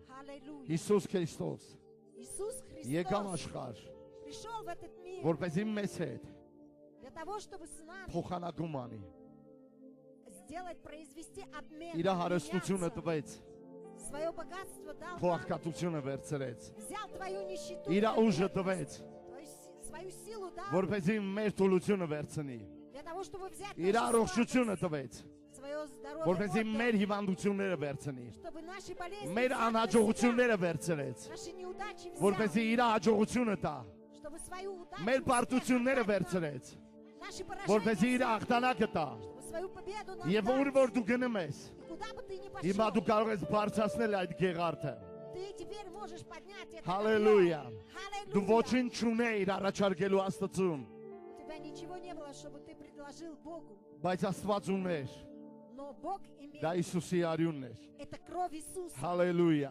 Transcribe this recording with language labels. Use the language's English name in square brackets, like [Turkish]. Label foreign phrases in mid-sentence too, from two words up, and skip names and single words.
[Russian] Аллилуйя. [Armenian] Հիսուս Քրիստոս [Russian] Иисус [Armenian] եկավ [Russian] Христос [Armenian] աշխարհ, [Russian] пришел в этот мир [Armenian] որպեսզի մեզ հետ [Russian] для того, чтобы с нами [Armenian] փոխանակում անի։ [Russian] сделать, произвести обмен, [Armenian] Իր հարստությունը [Russian] обменяться. [Armenian] տվեց, [Russian] Свое богатство дал [Armenian] քո [Russian] нам, [Armenian] աղքատությունը վերցրեց, [Russian] взял твою нищету, [Armenian] իր [Russian] твою [Armenian] ուժը [Russian] бедность, [Armenian] տվեց, [Russian] свою силу дал, [Armenian] որպեսզի մեր թուլությունը վերցնի, [Russian] для того, чтобы взять [Armenian] իր [Russian] нашу [Armenian] առողջությունը [Russian] слабость, [Armenian] տվեց, [Russian] свое здоровье, [Armenian] որպեսզի [Russian] отдал, [Armenian] մեր հիվանդությունները վերցնի, [Russian] чтобы наши болезни, [Armenian] մեր [Russian] взять на [Armenian] անհաջողությունները վերցրեց, [Russian] себя, наши неудачи [Armenian] որպեսզի [Russian] взял, [Armenian] իր հաջողությունը տա, [Russian] чтобы свою удачу [Armenian] մեր [Russian] взять, [Armenian] պարտությունները [Russian] отдать нам, [Armenian] վերցրեց, [Russian] наши [Armenian] որպեսզի իր [Russian] поражения, [Armenian] հաղթանակը տա, [Russian] чтобы свою победу нам [Armenian] եւ [Russian] дать. [Armenian] որ դու գնում ես, [Russian] И куда бы ты ни [Armenian] հիմա дու [Russian] пошел, [Armenian] կարող ես բարձրացնել այդ գեղարդը։ [Russian] ты теперь можешь поднять это [Armenian] Հալելույա։ [Russian] копье. [Armenian] Դու [Russian] Аллилуйя. [Armenian] ոչինչ չունեիր առաջարկելու Աստծուն, [Russian] У тебя ничего не было, чтобы ты предложил Богу. [Armenian] բայց Աստված ուներ, [Russian] Но Бог [Armenian] դա [Russian] имеет. [Armenian] Հիսուսի արյունն էր։ [Russian] Это кровь Иисуса. [Armenian] Հալելույա։